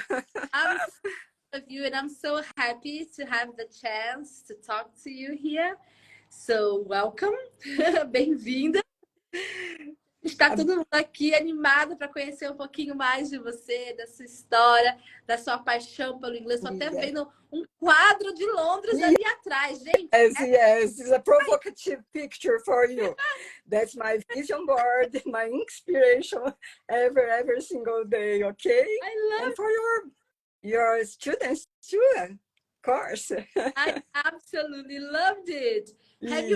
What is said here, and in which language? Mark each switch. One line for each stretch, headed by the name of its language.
English: I'm so proud of you and I'm so happy to have the chance to talk to you here. So, welcome.
Portuguese: Bem-vinda. Está todo mundo aqui animado para conhecer um pouquinho mais de você, da sua história, da sua paixão pelo inglês. Estou até vendo um quadro de Londres ali atrás, gente.
English: Yes, it's a provocative picture for you. That's my vision board, my inspiration every single day, okay? I love and for your students too, of course. I absolutely loved it. Have you